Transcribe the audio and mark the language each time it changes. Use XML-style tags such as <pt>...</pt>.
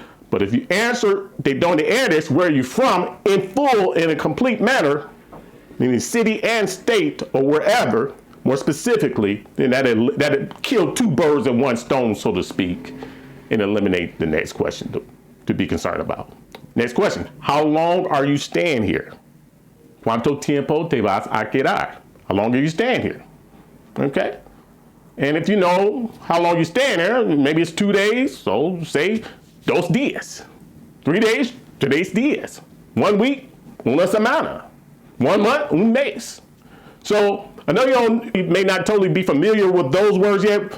<en>But if you answer</en> <es>¿de dónde eres?</es> <en>Where are you from? In full, in a complete manner, meaning city and state or wherever, more specifically, then that'd kill two birds with one stone, so to speak, and eliminate the next question to be concerned about. Next question. How long are you staying here?</en> <es>¿Cuánto tiempo te vas a quedar?</es> <en>How long are you staying here? Okay? And if you know how long you're staying there, maybe it's 2 days, so say 2 días. 3 days, 3 días. 1 week,</en> <es>una semana.</es> <en>1 month,</en> <es>un mes.</es> <en>So I know you may not totally be familiar with those words yet.</en>